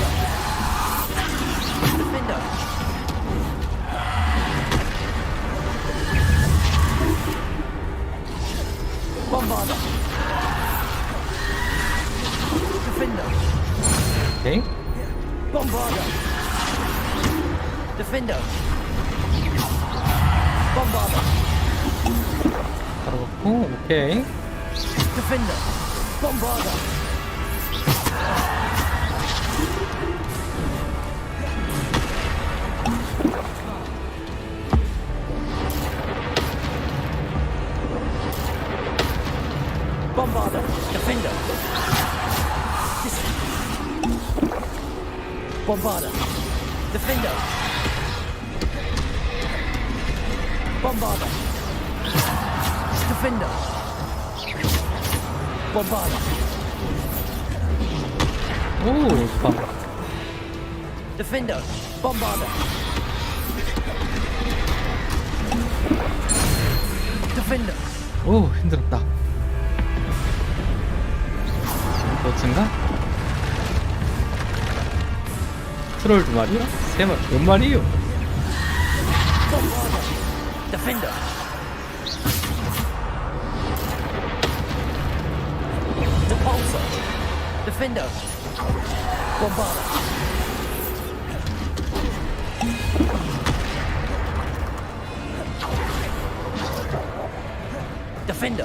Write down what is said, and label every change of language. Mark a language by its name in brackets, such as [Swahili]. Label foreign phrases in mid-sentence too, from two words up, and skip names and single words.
[Latin] Defender. Bombarda. Defender. [Korean] 오케이. [Latin] Defender. Bombarder. [Korean] 바로 갖고 오케이. [Latin] Defender. Bombarder. Bombarder. Defender. Bombarder. Defender. Bombarder. Defender. Bombarder. [Korean] 오 좋다. [Latin] Defender. Bombarder. Defender. [Korean] 오 힘들었다. 어쩐가? 트롤 2마리요? 3마리? 몇 마리요? [Latin] Bombarder. Defender. Repulsor. Defender. Bombarder. Defender.